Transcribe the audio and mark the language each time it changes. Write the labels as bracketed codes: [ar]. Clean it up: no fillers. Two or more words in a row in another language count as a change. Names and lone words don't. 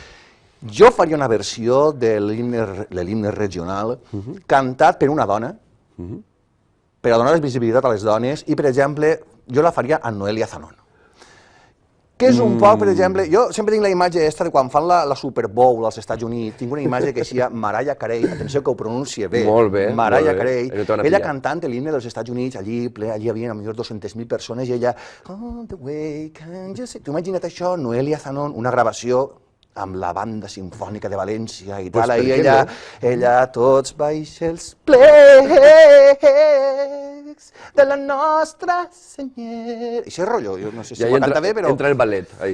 [ca] Jo faria una versió de l'himne regional cantat per una dona, per a donar visibilitat a les dones, i, per exemple, jo la faria a Noelia Zanon. Que és un poc, per exemple, jo sempre tinc la imatge aquesta de quan fan la Super Bowl als Estats Units, tinc una imatge que sia Mariah Carey, atenció que ho pronuncie bé, Molt bé, Mariah molt bé. Carey, [es] No te van a [ca] ella [es] pillar. [ca] cantant l'himne dels Estats Units, allí ple, allí hi havia a millor 200.000 persones, i ella, [en] oh, the way can you see... [ca] T'ho imagina't això, Noelia Zanon, una gravació amb la banda sinfònica de València i tal, per ahí què ella, tots baix els plecs de la nostra senyera. I això és rotllo, jo no sé si Ja ho canta bé, però... entra el ballet, ahí.